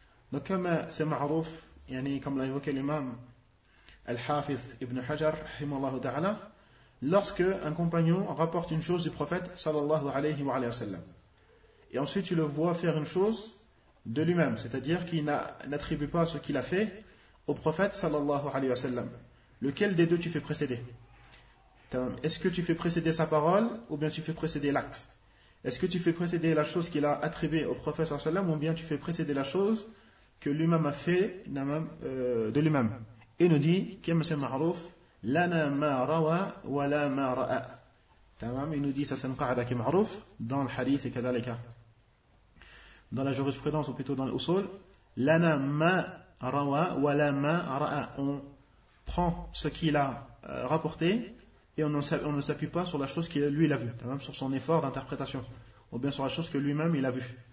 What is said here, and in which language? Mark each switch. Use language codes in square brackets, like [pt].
[fr] donc comme c'est [ar] معروف يعني [fr] comme l'a évoqué l'imam Al-Hafiz ibn Hajar, rahimahullah ta'ala, lorsque un compagnon rapporte une chose du prophète, sallallahu alayhi wa sallam, et ensuite il le voit faire une chose de lui-même, c'est-à-dire qu'il n'attribue pas ce qu'il a fait au prophète, sallallahu alayhi wa sallam, lequel des deux tu fais précéder? Est-ce que tu fais précéder sa parole, ou bien tu fais précéder l'acte? Est-ce que tu fais précéder la chose qu'il a attribuée au prophète, sallallahu alayhi wa sallam, ou bien tu fais précéder la chose que lui-même a fait de lui-même? Et nous dit, comme c'est [ar] معروف, لنا ما روى ولا ما رأى. [fr] Tamam, il nous dit, ça c'est une qa'ada qui est معروف, dans le hadith et kadalika. Dans la jurisprudence, ou plutôt dans l'usul, [ar] لنا ما روى ولا ما رأى. [fr] On prend ce qu'il a rapporté, et on ne s'appuie pas sur la chose qu'il lui il a vue, tamam, sur son effort d'interprétation, ou bien sur la chose que lui-même il a vue.